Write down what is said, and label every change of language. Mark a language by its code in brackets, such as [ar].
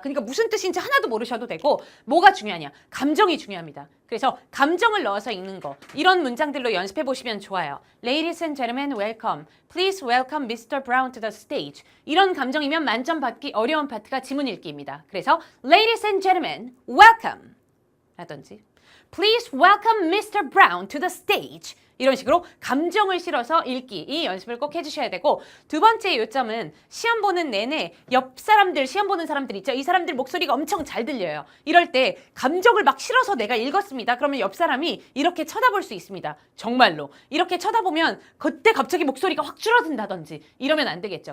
[ko] 그러니까 무슨 뜻인지 하나도 모르셔도 되고, 뭐가 중요하냐? 감정이 중요합니다. 그래서 감정을 넣어서 읽는 거, 이런 문장들로 연습해 보시면 좋아요. [en] Ladies and gentlemen, welcome. Please welcome Mr. Brown to the stage. [ko] 이런 감정이면 만점 받기 어려운 파트가 지문 읽기입니다. 그래서 [en] Ladies and gentlemen, welcome. [ko] 라든지 [en] Please welcome Mr. Brown to the stage. [ko] 이런 식으로 감정을 실어서 읽기, 이 연습을 꼭 해주셔야 되고, 두 번째 요점은 시험 보는 내내 옆 사람들, 시험 보는 사람들 있죠. 이 사람들 목소리가 엄청 잘 들려요. 이럴 때 감정을 막 실어서 내가 읽었습니다. 그러면 옆 사람이 이렇게 쳐다볼 수 있습니다. 정말로. 이렇게 쳐다보면 그때 갑자기 목소리가 확 줄어든다든지 이러면 안 되겠죠.